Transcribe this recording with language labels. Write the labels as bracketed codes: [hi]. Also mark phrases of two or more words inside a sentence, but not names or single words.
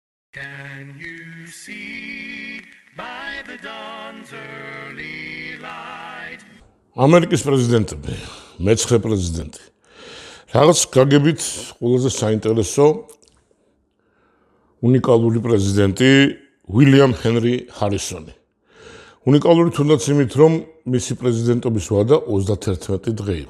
[en] Can you see by the dawn's early light? [ka] ამერიკის პრეზიდენტები, მე-9 პრეზიდენტი. რაღაც გაგებით ყველაზე საინტერესო უნიკალური პრეზიდენტი უილიამ ჰენრი ჰარისონი. უნიკალური თუნდაც იმით, რომ მისი პრეზიდენტობის ვადა 31 დღე იყო.